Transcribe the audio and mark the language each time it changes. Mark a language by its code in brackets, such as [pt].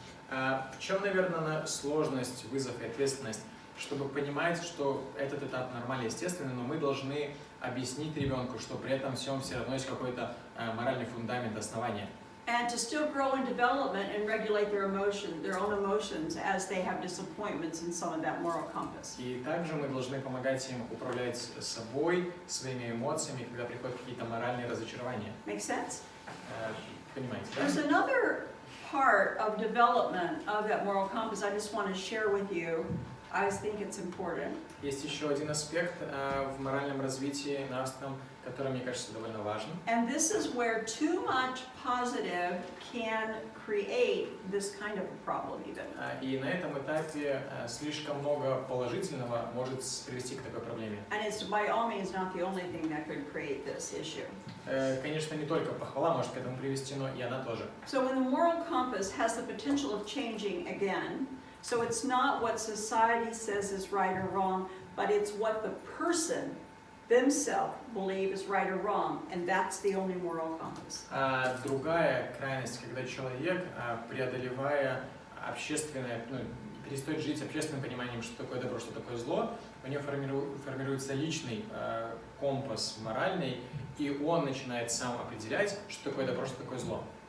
[ru] В чем, наверное, сложность, вызов и ответственность, чтобы понимать, что этот этап нормально, естественный, но мы должны объяснить ребенку, что при этом всем все равно есть какой-то моральный фундамент, основание. [en] And to still grow in development and regulate their own emotions as they have disappointments in some of that moral compass. [ru] И также мы должны помогать им управлять собой, своими эмоциями, когда приходят какие-то моральные разочарования. [en] Make sense? [ru] Понимаете, [en] There's [ru] да? [en] another part of development of that moral compass I just want to share with you. I think it's important. [ru] Есть еще один аспект в моральном развитии нравственном, который, мне кажется, довольно важен. [en] And this is where too much positive can create this kind of a problem even. [ru] И на этом этапе слишком много положительного может привести к такой проблеме. [en] And it's by all means not the only thing that could create this issue. [ru] Конечно, не только похвала может к этому привести, но и она тоже. [en] So when the moral compass has the potential of changing again, so it's not what society says is right or wrong, but it's what the person themselves believe is right or wrong, and that's the only moral compass. [ru] Другая крайность, когда человек, преодолевая общественное, перестает жить общественным пониманием, что такое добро, что такое зло, у него формируется личный компас моральный, и он начинает сам определять, что такое добро, что такое зло.